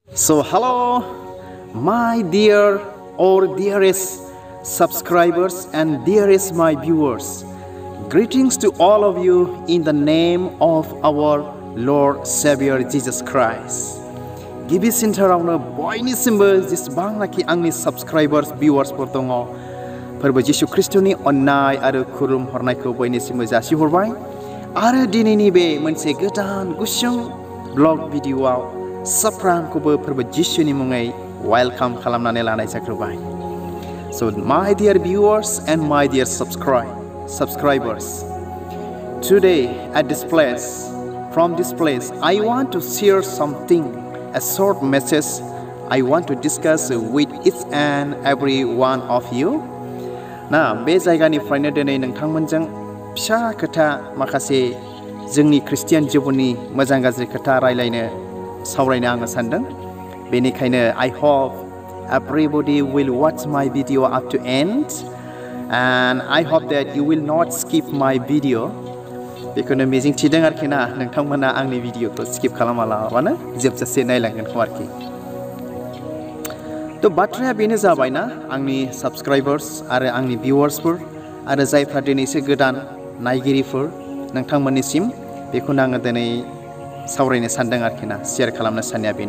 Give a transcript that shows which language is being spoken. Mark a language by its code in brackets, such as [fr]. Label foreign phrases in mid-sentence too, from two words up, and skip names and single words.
[en] So hello, my dear or dearest subscribers and dearest my viewers. Greetings to all of you in the name of our Lord Savior Jesus Christ. [brx] Gibi sintarawno boynisimbo जेसेबांनाखि आंनि [en] subscribers viewers [brx] फोर दङ फोरबो जिसु ख्रीष्टनि अननाय आरो खुलुम हरनायखौ बयनिसिमबो जासिहरबाय आरो दिनैनि बे मोनसे गोदान गुसुं ब्लग भिडिअआव साफ्रामखौबो फोरबो जिसुनि मुङै वेलकाम खालामनानै लानाय जाग्रोबाय. [en] So my dear viewers and my dear subscribers, today at this place, from this place, I want to share something, a short message I want to discuss with each and every one of you. [brx] ना बे जायगानिफ्रायनो दिनै नोंथांमोनजों फिसा खोथा माखासे जोंनि ख्रिस्टियान जिउनि मोजां गाज्रि खोथा रायलायनो सावरायनो आङो सानदों. [en] बेनिखायनो I hope everybody will watch my video up to end and I hope that you will not skip my video. [brx] बेखौनो मिजिं थिदों आरोखि ना नोंथांमोना आंनि भिडिअखौ स्किप खालामालाबानो जोबजासे नायलांगोनखौ आरोखि. तो बाथ्राया बेनो जाबायना आंनि साबस्क्राइबार्स आरो आंनि भिउवार्सफोर आरो जायफ्रा दिनैसो गोदान नायगिरिफोर नोंथांमोननिसिम बेखौनो आङो दिनै सावरायनो सानदों आरोखि ना शेयार खालामनो साननाया बेनो.